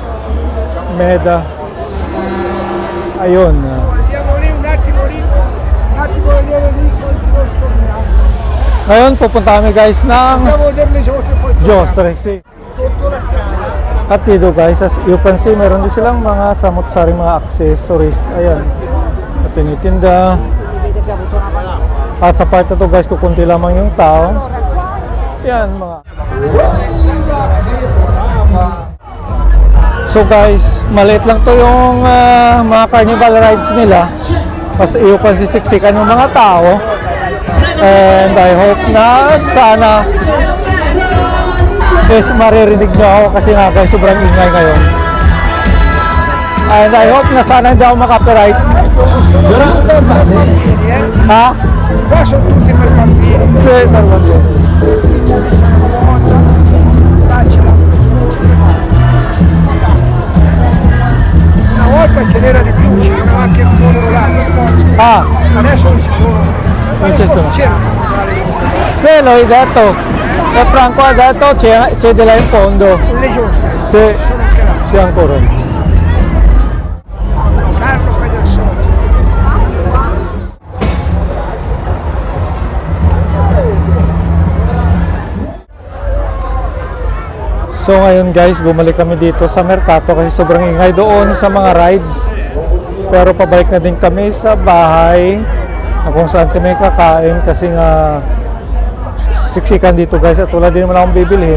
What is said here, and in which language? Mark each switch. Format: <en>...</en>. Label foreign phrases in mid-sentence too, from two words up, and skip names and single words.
<tl>Meda. Ayun.</tl> <it>Andiamo lì un attimo vedere lì col posto.</it> <tl>Ngayon pupunta kami guys ng</tl> <it>Andiamo a vedere le giostre poi. Giostre.</it> <tl>At dito guys,</tl> <en>as you can see,</en> <tl>meron din silang mga samot-saring mga accessories. Ayan. At tinitinda. At sa part na to guys, kukunti lamang yung tao. Yan mga. So guys, maliit lang to yung mga</tl> <en>carnival rides</en> <tl>nila. Kasi</tl> <en>you can see</en> <tl>siksikan yung mga tao.</tl> <en>And I hope</en> <tl>na sana maririnig nyo ako kasi nga guys, sobrang ingay ngayon.</tl> <en>And I hope</en> <tl>na sana hindi ako makapiright. Ha?</tl> <it>Qua sono tutti per bambini. Sì, per bambini. Una volta ce n'era di più, c'erano anche un po' orolati. Ah, Adesso non ci sono. non ci sono. C'erano. Sì, l'ho detto. E Franco ha detto c'è di là in fondo. Le giostre. Sì, sì ancora. Carlo Pedersoli.</it> <tl>So ngayon guys, bumalik kami dito sa Mercato kasi sobrang ingay doon sa mga rides. Pero pabalik na din kami sa bahay na kung saan kami kakain kasi nga siksikan dito guys at wala din naman akong bibilhin.</tl>